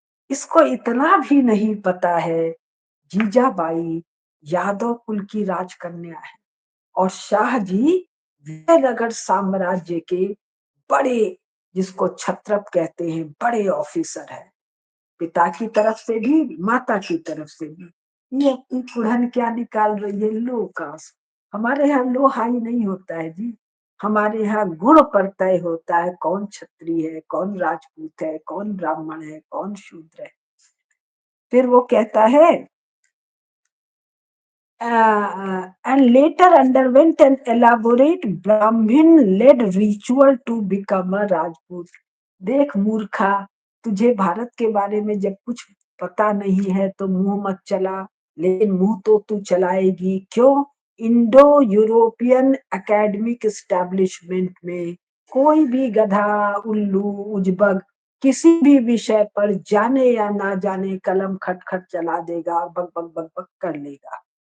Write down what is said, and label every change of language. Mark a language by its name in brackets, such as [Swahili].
[Hindi] इसको इतना भी नहीं पता है, जीजाबाई यादव कुल की राजकन्या है, और शाहजी विजयनगर साम्राज्य के बड़े, जिसको छत्रप कहते हैं, बड़े ऑफिसर है, पिता की तरफ से भी माता की तरफ से भी। ये अपनी कुड़न क्या निकाल रही है, लो कास्ट। हमारे यहाँ लो हाई नहीं होता है जी, हमारे यहाँ गुण पर तय होता है कौन क्षत्रिय है, कौन राजपूत है, कौन ब्राह्मण है, कौन शूद्र है। फिर वो कहता है, [English] and later underwent an elaborate Brahmin-led ritual to become a Rajput. [Hindi] देख मूर्खा, तुझे भारत के बारे में जब कुछ पता नहीं है तो मुंह मत चला, लेकिन मुंह तो तू चलाएगी। क्यों? इंडो यूरोपियन एकेडमिक एस्टेब्लिशमेंट में कोई भी गधा, उल्लू, उजबग किसी भी विषय पर जाने या ना जाने कलम खटखट चला देगा, बक बक बक बक कर लेगा।